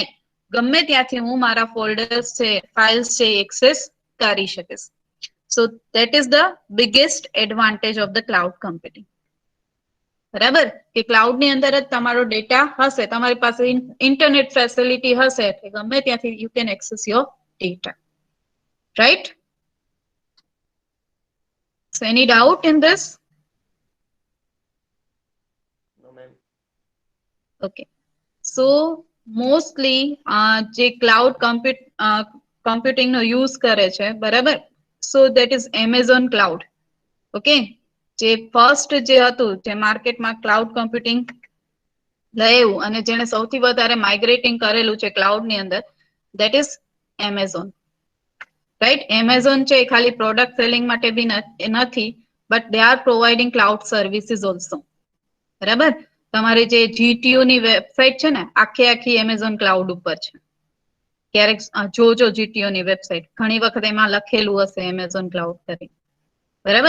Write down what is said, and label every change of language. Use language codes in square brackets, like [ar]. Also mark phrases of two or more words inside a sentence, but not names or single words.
[gu] ગમે ત્યાંથી હું મારા ફોલ્ડર્સ છે, ફાઇલ્સ છે એક્સેસ કરી શકીશ. [en] So that is the biggest advantage of the cloud computing, બરાબર. [gu] કે ક્લાઉડ ની અંદર જ તમારો ડેટા હશે, તમારી પાસે [en] internet facility [gu] હશે એટલે ગમે ત્યાંથી [en] you can access your data, [gu] રાઈટ. [en] So any doubt in this? No, ma'am. Okay. So mostly [gu] જે [en] cloud computing [gu] નો યુઝ કરે છે, બરાબર. [en] So that is Amazon cloud. Okay. [gu] જે ફર્સ્ટ જે હતું, જે માર્કેટમાં [en] cloud computing [gu] લાવ્યું અને જેને સૌથી વધારે માઇગ્રેટિંગ કરેલું છે ક્લાઉડ ની અંદર, [en] that is Amazon. [gu] રાઈટ. એમેઝોન છે ખાલી [en] product selling [gu] માટે બી નથી, [en] but they are providing cloud services also, [gu] બરાબર. તમારે જે જીટીયુ ની વેબસાઇટ છે ને આખી એમેઝોન ક્લાઉડ ઉપર છે. ક્યારેક જોજો જીટીયુ ની વેબસાઇટ, ઘણી વખત એમાં લખેલું હશે એમેઝોન ક્લાઉડ કરી, બરાબર.